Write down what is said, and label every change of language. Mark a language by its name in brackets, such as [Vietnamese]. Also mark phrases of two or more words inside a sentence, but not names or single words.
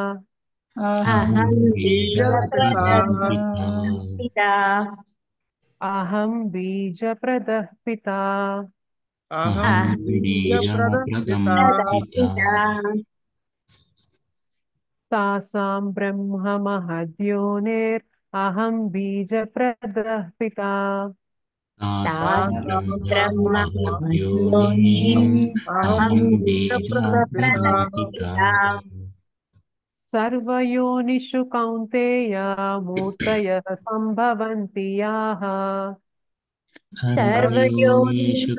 [Sanskrit] అహం బీజప్రదః పితా, తాసాం బ్రహ్మ మహద్యోనిర్, అహం బీజప్రదః పితా. तासां ब्रह्म ब्रह्मयोनिम् अहं अहं बीजप्रदपिता बीजप्रदपिता सर्वयोनिषु कौन्तेय मूर्तयः सम्भवन्ति याः सर्वयोनिषु